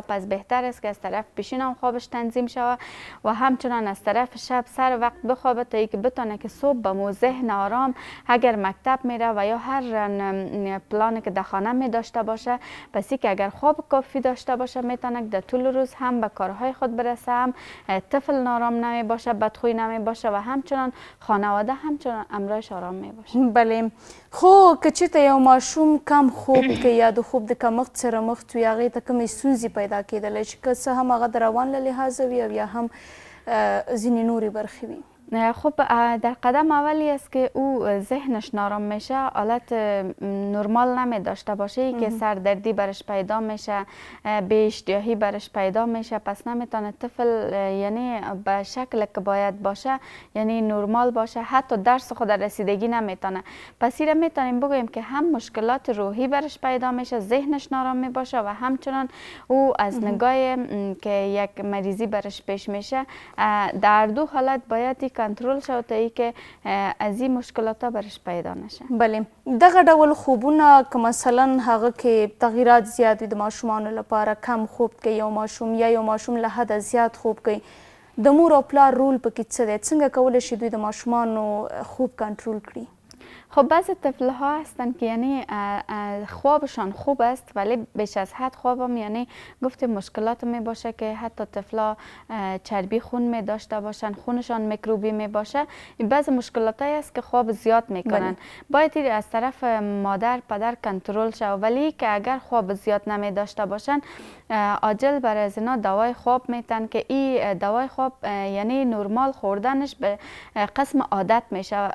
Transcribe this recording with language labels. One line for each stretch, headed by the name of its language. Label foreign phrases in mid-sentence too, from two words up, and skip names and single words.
Persian: پس بهتر است که از طرف پیشین هم خوابش تنظیم شود و همچنان از طرف شب سر وقت بخوابه تا ای که بتونه که صبح به مو ذهن آرام اگر مکتب میره و یا هر پلانی که در خانه می داشته باشه، پس ای که اگر خواب کافی داشته باشه میتونه در طول روز هم به کارهای خود برسه، هم طفل نارام نمی باشه، بدخوی نمی باشه و همچنان خانواده همچنان امرایش آرام می باشه. بله.
Pashto: خو که چیرته یو ماشوم کم خوب که یا د خوب د کمښت سره مخ وي هغې ته کومې ستونزې پیدا کېدلی شي، که څه هم هغه د روان له لحاظه وي او یا هم ځینې نورې برخې وي؟
Persian: خب در قدم اولی است که او ذهنش نارام میشه، حالت نرمال نمی داشته باشه که سردردی برش پیدا میشه، بی اشتیاهی برش پیدا میشه، پس نمیتونه طفل یعنی به شکل که باید باشه یعنی نرمال باشه، حتی درس خود رسیدگی نمیتونه. پس ایره میتونیم بگوییم که هم مشکلات روحی برش پیدا میشه، ذهنش نارام می باشه و همچنان او از نگاه که یک مریضی برش پیش میشه. در دو حالت باید کنترل شو تا ای که از این مشکلات برش پیدا نشه. بله.
Pashto: دغه ډول خوبونه که مثلا هغه کې تغییرات زیات وي د ماشومانو لپاره، کم خوب کوي یو ماشوم یا یو ماشوم له حده زیات خوب کوي، د مور او پلار رول پکې څه دی؟ څنګه کولی شي دوی د ماشومانو خوب کنترل کړي؟
Persian: خب بعضی طفل ها هستن که یعنی خوابشان خوب است ولی بیش از حد خوابم یعنی گفتیم مشکلات می باشه که حتی طفلا چربی خون می داشته باشن، خونشان میکروبی می باشه. بعضی مشکلات است که خواب زیاد میکنن. باید از طرف مادر پدر کنترل شه، ولی که اگر خواب زیاد نمی داشته باشن عاجل برای از اینا دوای خواب میتن که این دوای خواب یعنی نرمال خوردنش به قسم عادت میشه.